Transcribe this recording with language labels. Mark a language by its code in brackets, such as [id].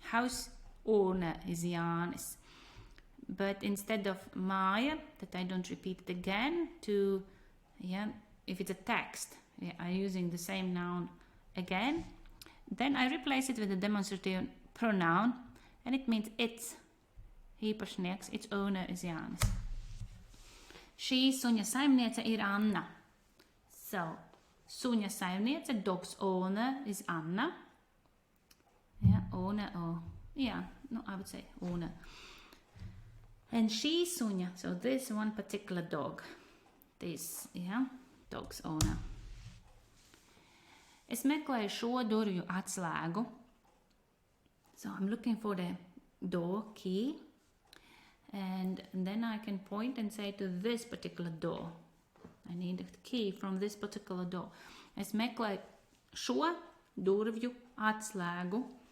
[en] House owner is Jānis. But instead of māja, that I don't repeat it again, to, yeah, if it's a text, yeah, I'm using the same noun again, then I replace it with a demonstrative pronoun, and it means its īpašnieks, its owner is Jānis. [lv] Šī suņa saimniece ir Anna. [en] So, [lv] suņa saimniece, [en] dog's owner is Anna. Yeah, owner, I would say owner. And [lv] šī suņa, [en] so this one particular dog, this, yeah, dog's owner. [lv] Es meklēju šo durvju atslēgu. [en] So I'm looking for the door key. And then I can point and say to this particular door. I need a key from this particular door. [lv] Es meklēju šo durvju atslēgu.